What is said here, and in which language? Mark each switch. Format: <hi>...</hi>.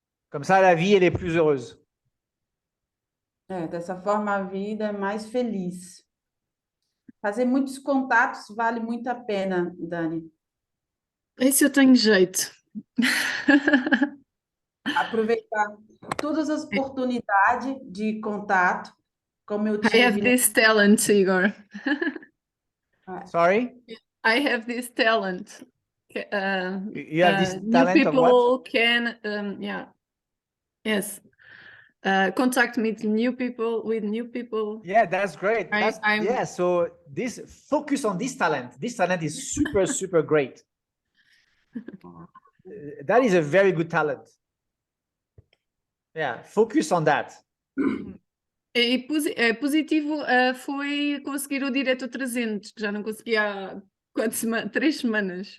<fr>Comme ça, la vie, elle est plus heureuse.</fr> <pt>Dessa forma a vida é mais feliz. Fazer muitos contatos vale muito a pena, Dani. Esse eu tenho jeito. Aproveitar todas as oportunidades de contato, como eu</pt> <en>I have</en> <pt>tive.</pt> <en>this talent, Igor. Sorry? I have this talent. You have this New talent of what? people can, yes, contact me with new people. Yeah, that's great. Yeah, so this focus on this talent. This talent is super, super great. That is a very good talent. Yeah, focus on that.</en> <pt>E positivo foi conseguir o Direto 300, que já não conseguia há 3 semanas.</pt>